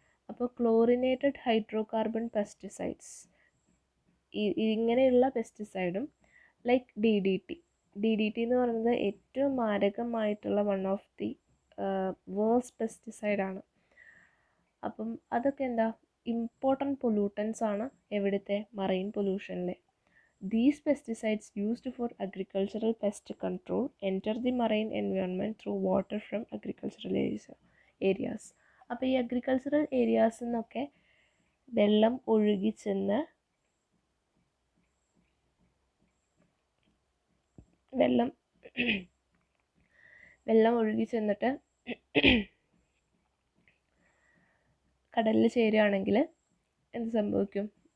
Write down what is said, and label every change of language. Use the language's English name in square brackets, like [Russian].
[Malayalam] അപ്പോൾ chlorinated hydrocarbon pesticides, ഇങ്ങനെയുള്ള പെസ്റ്റിസൈഡും like DDT എന്ന് പറയുന്നത് ഏറ്റവും മാരകമായിട്ടുള്ള വൺ ഓഫ് ദി വേഴ്സ്റ്റ് പെസ്റ്റിസൈഡാണ്. അപ്പം അതൊക്കെ എന്താ? ഇമ്പോർട്ടൻറ്റ് പൊല്യൂട്ടൻസ് ആണ് എവിടുത്തെ? Marine പൊല്യൂഷനിലെ. [English] These pesticides used for agricultural pest control enter the marine environment through water from agricultural areas. [Malayalam] അപ്പോൾ ഈ അഗ്രികൾച്ചറൽ ഏരിയാസിൽ നിന്നൊക്കെ വെള്ളം ഒഴുകി ചെന്ന് വെള്ളം ഒഴുകി ചെന്നിട്ട് കടലിൽ ചേരുകയാണെങ്കിൽ എന്ത് സംഭവിക്കും?